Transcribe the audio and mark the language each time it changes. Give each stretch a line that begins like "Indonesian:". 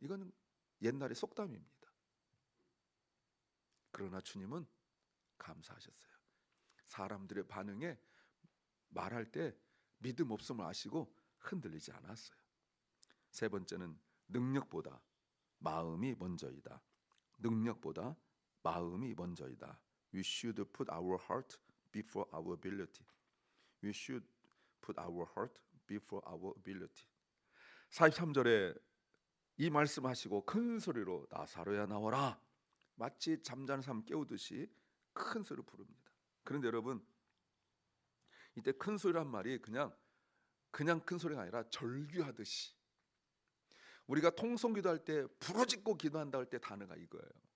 Korean: 이건 옛날의 속담입니다. 그러나 주님은 감사하셨어요. 사람들의 반응에 말할 때 믿음 없음을 아시고 흔들리지 않았어요. 3번째는 능력보다 마음이 먼저이다. 능력보다 마음이 먼저이다.
English: We should put our heart before our ability. We should put our heart before our ability.
Korean: 43절에 이 말씀하시고 큰 소리로 나사로야 나와라. 마치 잠자는 사람 깨우듯이 큰 소리로 부릅니다. 그런데 여러분 이때 큰 소리란 말이 그냥 큰 소리가 아니라 절규하듯이, 우리가 통성기도 할 때 부르짖고 기도한다 할 때 단어가 이거예요.